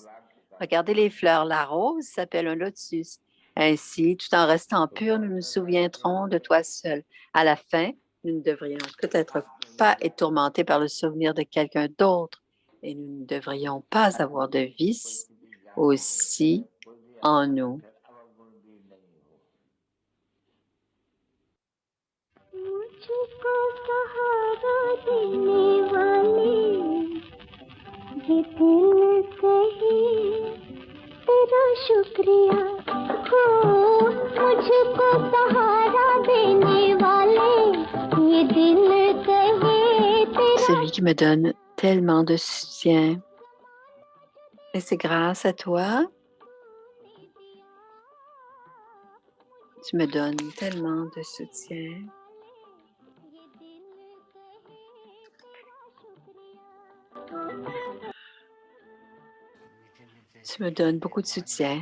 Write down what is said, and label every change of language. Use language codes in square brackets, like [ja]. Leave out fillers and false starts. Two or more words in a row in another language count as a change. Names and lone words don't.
[fr] Regardez les fleurs, la rose s'appelle un lotus. Ainsi, tout en restant pur, nous nous souviendrons de toi seul. À la fin, nous ne devrions peut-être pas être tourmentés par le souvenir de quelqu'un d'autre et nous ne devrions pas avoir de vice aussi en nous. [hi] मुझको सहारा देने वाले ये दिल कहे तेरा शुक्रिया हो मुझको सहारा देने वाले ये दिल कहे तेरा [fr] Celui qui me donne tellement de soutien. Et c'est grâce à toi. Tu me donnes tellement de soutien. Tu me donnes beaucoup de soutien.